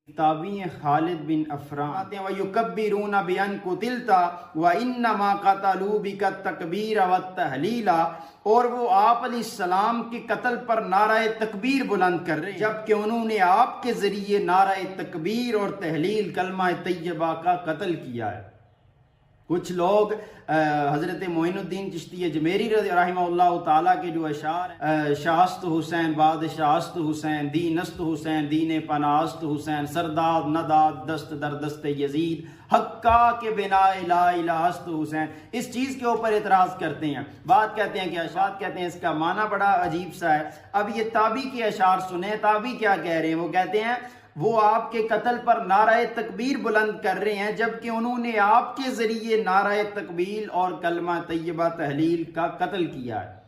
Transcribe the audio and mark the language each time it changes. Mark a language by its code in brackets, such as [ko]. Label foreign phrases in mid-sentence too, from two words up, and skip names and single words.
[ar] تابعی خالد بن افران وَيُكَبِّرُونَ بِأَنْ قُتِلْتَ وَإِنَّمَا قَتَلُوا بِكَ التَّكْبِيرَ وَالتَّهْلِيلَ، [ur] اور وہ آپ علیہ السلام کے قتل پر نعرہ تکبیر بلند کر رہے ہیں جبکہ انہوں نے آپ کے ذریعے نعرہ تکبیر اور تحلیل کلمہ طیبہ کا قتل کیا ہے۔ کچھ لوگ حضرت معین الدین چشتی اجمیری رحمہ اللہ تعالیٰ کے جو اشعار ہیں، [fa] شاہست حسین بادشاہست حسین دینست حسین دین پناہست حسین سرداد نداد دست در دست یزید حقا کے بنا لا الہست حسین، [ur] اس چیز کے اوپر اعتراض کرتے ہیں۔ بات کہتے ہیں کہ اشعار کہتے ہیں، اس کا معنی بڑا عجیب سا ہے۔ اب یہ تابعی کے اشعار سنیں، تابعی کیا کہہ رہے ہیں؟ وہ کہتے ہیں وہ آپ کے قتل پر نعرہ تکبیر بلند کر رہے ہیں جبکہ انہوں نے آپ کے ذریعے نعرہ تکبیر اور کلمہ طیبہ تحلیل کا قتل کیا ہے۔